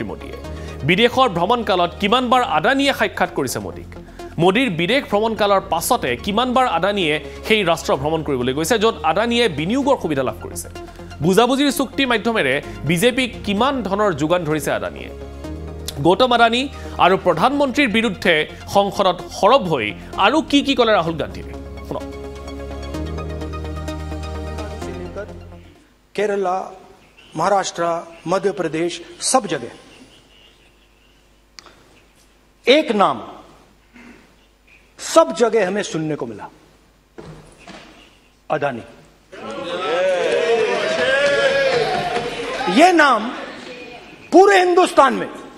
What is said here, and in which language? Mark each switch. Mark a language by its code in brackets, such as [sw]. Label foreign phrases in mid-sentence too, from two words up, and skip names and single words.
[as] মোদীয়ে বিদেশৰ ভ্ৰমণকালত কিমানবাৰ আদানীয়ে সাক্ষাৎ কৰিছে মোদীক মোদীৰ বিদেশ ভ্ৰমণকালৰ পাছতে কিমানবাৰ আদানীয়ে সেই ৰাষ্ট্ৰ ভ্ৰমণ কৰিবলৈ গৈছে য'ত আদানীয়ে বিনিয়োগৰ সুবিধা লাভ কৰিছে বুজাবুজিৰ চুক্তিৰ মাধ্যমেৰে বিজেপিক কিমান ধনৰ যোগান ধৰিছে আদানীয়ে গৌতম আদানী আৰু প্ৰধানমন্ত্ৰীৰ বিৰুদ্ধে সংসদত খৰব হৈ আৰু কি ক'লে ৰাহুল গান্ধীয়ে [hi] केरला महाराष्ट्र मध्य प्रदेश सब जगह एक नाम सब जगह हमें सुनने को मिला अदानी ये नाम पूरे हिंदुस्तान में